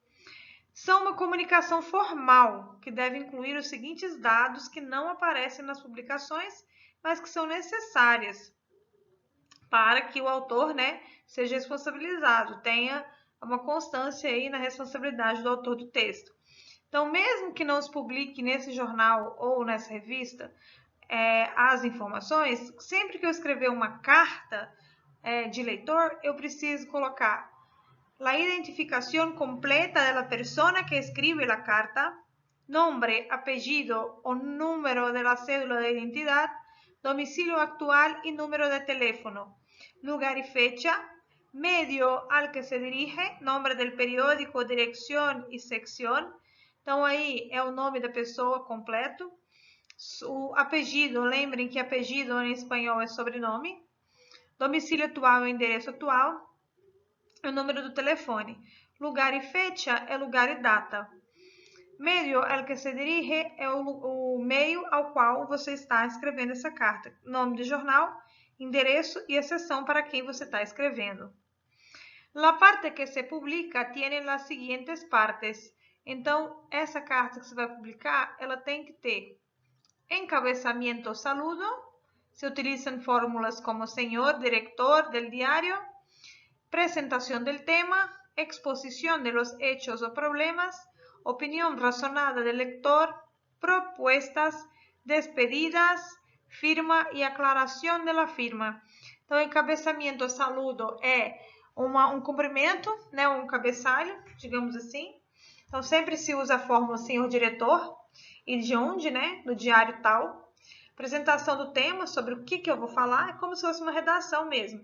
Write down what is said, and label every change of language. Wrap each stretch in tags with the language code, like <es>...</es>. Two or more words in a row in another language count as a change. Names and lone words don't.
<pt>São uma comunicação formal, que deve incluir os seguintes dados que não aparecem nas publicações, mas que são necessárias para que o autor, né, seja responsabilizado, tenha uma constância aí na responsabilidade do autor do texto. Então, mesmo que não se publique nesse jornal ou nessa revista as informações, sempre que eu escrever uma carta de leitor, eu preciso colocar</pt> <es>la identificación completa de la persona que escribe la carta, nombre, apellido o número de la cédula de identidad, domicilio actual y número de teléfono, lugar y fecha, medio al que se dirige, nombre del periódico, dirección y sección.</es> <pt>Então, aí é o nome da pessoa completo. O apellido, lembrem que apellido em espanhol é sobrenome. Domicílio atual é o endereço atual. O número do telefone. Lugar e fecha é lugar e data. Meio ao que se dirige é o meio ao qual você está escrevendo essa carta. Nome do jornal, endereço e a seção para quem você está escrevendo.</pt> <es>La parte que se publica tiene las siguientes partes.</es> <pt>Então, essa carta que você vai publicar, ela tem que ter encabeçamento ou saludo. Se utilizam fórmulas como senhor, diretor</pt> <es>del diario. Presentación del tema, exposición de los hechos o problemas, opinión razonada del lector, propuestas, despedidas, firma</es> <pt>e aclaração da firma. Então, encabeçamento, saludo é um cumprimento, né, um cabeçalho, digamos assim. Então, sempre se usa a fórmula senhor diretor e de onde, né, do diário tal. Apresentação do tema, sobre o que eu vou falar, é como se fosse uma redação mesmo.</pt>